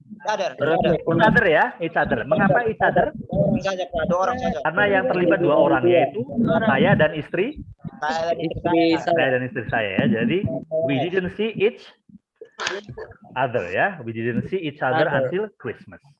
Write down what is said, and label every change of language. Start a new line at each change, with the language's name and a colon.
English: Each other ya, each other.
Indonesian: Mengapa each other? Orang saja, Pak. 2 orang saja. Karena yang terlibat 2 orang, yaitu saya dan istri. Saya Dan istri saya ya.
English: Jadi we didn't see each other ya. We didn't see each other until Christmas.